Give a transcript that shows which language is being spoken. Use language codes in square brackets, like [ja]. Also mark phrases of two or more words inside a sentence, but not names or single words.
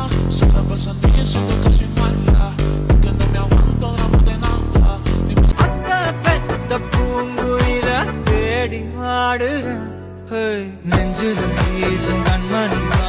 [es] se la pasan diciendo que soy mala, porque no me aguanto gramos de nada. [ta] அத்த பெத்த பூங்குயில தேடி ஆடுற நெஞ்சில் வீசும் கண்மணி